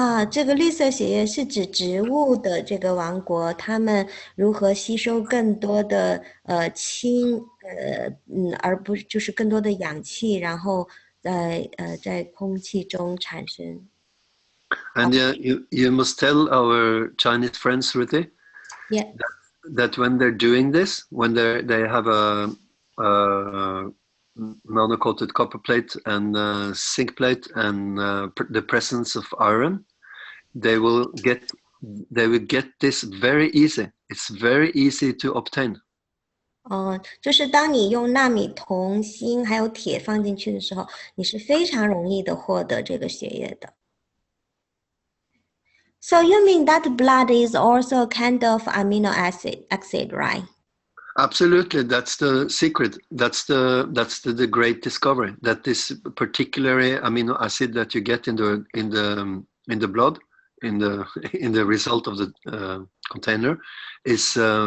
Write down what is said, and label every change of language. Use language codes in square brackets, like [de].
[zh] 这个绿色血液是指植物的这个王国，他们如何吸收更多的氢，而不是就是更多的氧气，然后在空气中产生。 [en] And you must tell our Chinese friends, Ruthie, that when they're doing this, when they have a nano-coated copper plate and zinc plate and the presence of iron, they will get this very easy. It's very easy to obtain. [zh] 就是当你用纳米铜、锌还有铁放进去的时候，你是非常容易的获得这个血液的。 [en] So you mean that blood is also a kind of amino acid, right? Absolutely, that's the secret. That's the great discovery, that this particular amino acid that you get in the blood, in the result of the container, is